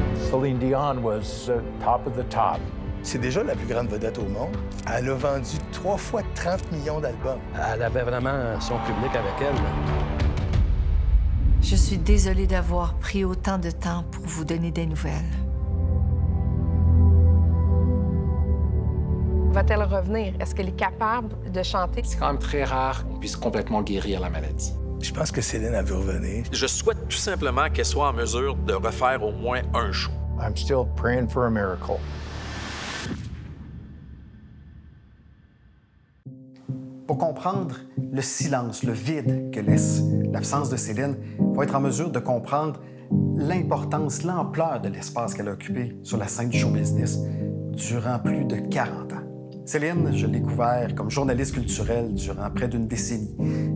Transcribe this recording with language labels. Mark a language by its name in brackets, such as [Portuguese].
[English] Celine Dion was top of the top. [French] C'est déjà la plus grande vedette au monde. Elle a vendu 3 fois 30 millions d'albums. Elle avait vraiment son public avec elle. Je suis désolée d'avoir pris autant de temps pour vous donner des nouvelles. Va-t-elle revenir? Est-ce qu'elle est capable de chanter? C'est quand même très rare qu'on puisse complètement guérir la maladie. Je pense que Céline a vu revenir. Je souhaite tout simplement qu'elle soit en mesure de refaire au moins un show. [English] I'm still praying for a miracle. [French] Pour comprendre le silence, le vide que laisse l'absence de Céline, il faut être en mesure de comprendre l'importance, l'ampleur de l'espace qu'elle a occupé sur la scène du show business durant plus de 40 ans. Céline, je l'ai découvert comme journaliste culturel durant près d'une décennie.